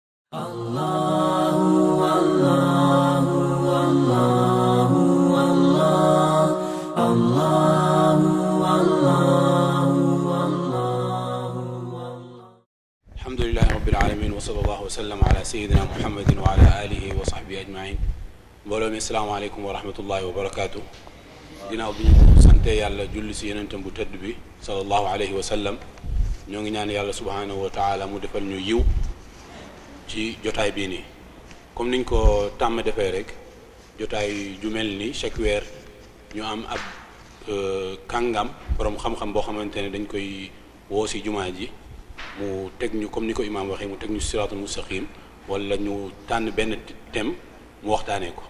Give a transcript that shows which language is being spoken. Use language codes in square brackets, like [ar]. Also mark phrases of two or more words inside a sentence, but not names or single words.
[ar] الحمد لله رب العالمين وصلى الله وسلم على سيدنا محمد وعلى آله وصحبه أجمعين. [wo] mbooloo mi [ar] السلام عليكم ورحمة الله وبركاته. [wo] ginnaaw bi ñu sante yàlla julli si yonentam bu tëdd bi [ar] صلى الله عليه وسلم, [wo] ñoo ngi ñaan yàlla [ar] سبحانه وتعالى [wo] mu defal ñu yiw ci jotaay bii nii. comme niñ ko tàmm defee rek, jotaay ju mel ni chaque weer ñu am ab kàngam borom xam-xam boo xamante ne dañ koy woo si jumaa ji mu teg ñu comme ni ko imaam waxee, mu teg ñu [ar] الصراط المستقيم, [wo] wala ñu tànn benn thème mu waxtaanee ko.